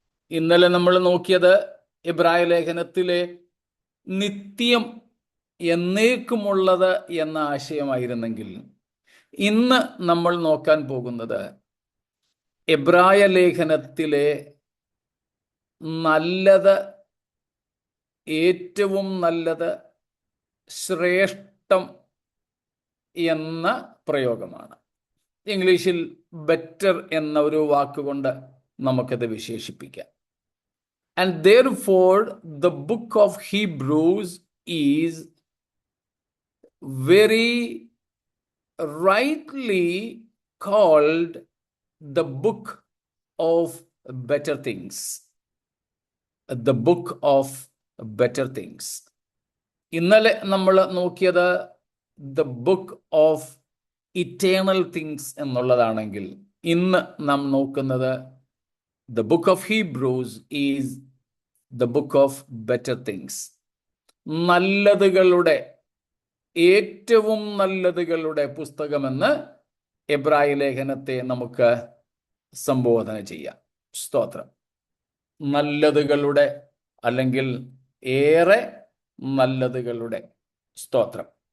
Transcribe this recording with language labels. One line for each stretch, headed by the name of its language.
Malayalam: ഇന്നലെ നമ്മൾ നോക്കിയത് എബ്രായ ലേഖനത്തിലെ നിത്യം എന്നേക്കുമുള്ളത് എന്ന ആശയമായിരുന്നെങ്കിൽ ഇന്ന് നമ്മൾ നോക്കാൻ പോകുന്നത് എബ്രായ ലേഖനത്തിലെ നല്ലത്, ഏറ്റവും നല്ലത്, ശ്രേഷ്ഠം എന്ന പ്രയോഗമാണ്. ഇംഗ്ലീഷിൽ ബെറ്റർ എന്ന ഒരു വാക്കുകൊണ്ട് നമുക്കത് വിശേഷിപ്പിക്കാം.
English: And therefore the book of Hebrews is very rightly called the book of better things. The book of better things.
Malayalam: ഇന്നലെ നമ്മൾ നോക്കിയത്
English: the book of eternal things
Malayalam: എന്നുള്ളതാണെങ്കിൽ ഇന്ന് നാം നോക്കുന്നത്
English: the book of Hebrews is the book of better things.
Malayalam: നല്ലതുകളുടെ, ഏറ്റവും നല്ലതുകളുടെ പുസ്തകമെന്ന് എബ്രായ ലേഖനത്തെ നമുക്ക് സംബോധന ചെയ്യാം. സ്തോത്രം. നല്ലതുകളുടെ, അല്ലെങ്കിൽ ഏറെ നല്ലതുകളുടെ. സ്തോത്രം.